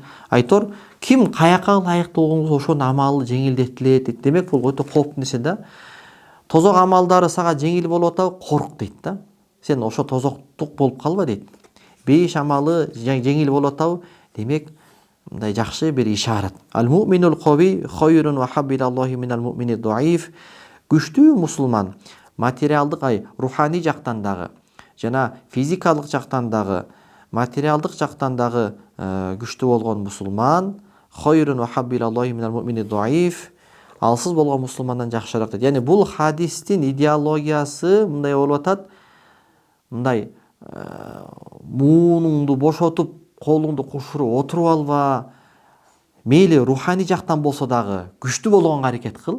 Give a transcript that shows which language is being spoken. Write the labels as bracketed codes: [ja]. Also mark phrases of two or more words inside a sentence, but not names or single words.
[ky] Айтор, ким каякка ылайыктуу болгон болсо, ошонун амалы жеңилдетилет. Демек бул өтө кооптуу нерсе да. Тозок амалдары сага жеңил болуп атабы, корк дейт да. Сен ошо тозоктук болуп калба дейт. 5 амалы жеңил болуп атабы, демек мындай жакшы бир ишарат. [ar] المؤمن القوي خير وأحب إلى الله من المؤمن الضعيف. [ky] Күчтүү мусулман, материалдык руханий жактан дагы жана физикалык жактан дагы, материалдык жактан дагы күчтүү болгон мусулман [ar] خير وأحب إلى الله من المؤمن الضعيف. [ky] Алсыз болгон мусулмандан жакшыраак дейт. Яни бул хадистин идеологиясы мындай болуп атат. Мындай муунуңду бошотуп, колуңду кушуруп отуруп алба. Мейли руханий жактан болсо дагы күчтүү болгонго аракет кыл.